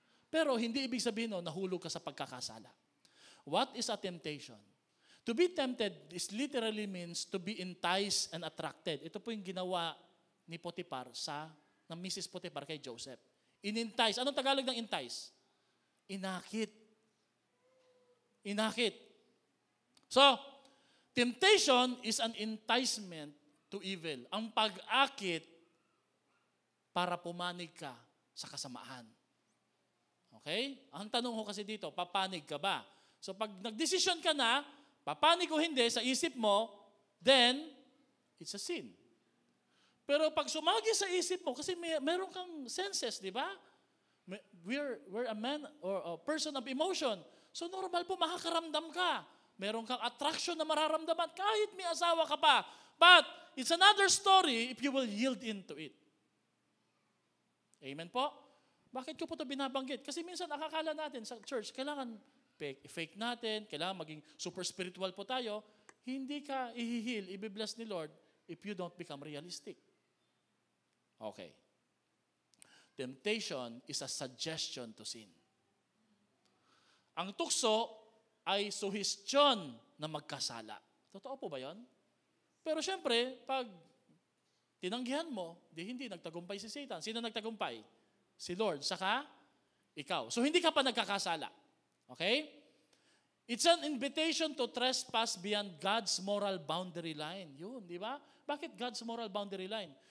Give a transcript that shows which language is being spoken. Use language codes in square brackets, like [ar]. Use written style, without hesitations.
[tl] Pero hindi ibig sabihin nahulog ka sa pagkakasala. [en] What is a temptation? To be tempted is literally means to be enticed and attracted. [tl] Ito po yung ginawa ni Potiphar ng Mrs. Potiphar kay Joseph. In-entice. Anong Tagalog ng entice? Inakit. Inakit. [en] So, temptation is an enticement to evil. [tl] Ang pag-akit para pumanig ka sa kasamaan. Okay? Ang tanong ko kasi dito, papanig ka ba? So pag nagdesisyon ka na, papanig o hindi sa isip mo, [en] then it's a sin. [tl] Pero pag sumagi sa isip mo, kasi meron kang senses, di ba? [en] We're a man or a person of emotion. [tl] So normal po, makakaramdam ka. Meron kang attraction na mararamdaman kahit may asawa ka pa. [en] But it's another story if you will yield into it. Amen po? [tl] Bakit ko po ito binabanggit? Kasi minsan nakakala natin sa church, kailangan fake natin, kailangan maging super spiritual po tayo. Hindi ka ihihil, ibibless ni Lord [en] if you don't become realistic. [tl] Okay. [en] Temptation is a suggestion to sin. [tl] Ang tukso ay suhestyon na magkasala. Totoo po ba yon? Pero syempre, pag tinanggihan mo, hindi nagtagumpay si Satan. Sino nagtagumpay? Si Lord, saka ikaw. So hindi ka pa nagkakasala. Okay? [en] It's an invitation to trespass beyond God's moral boundary line. [tl] Yun, di ba? Bakit God's moral boundary line?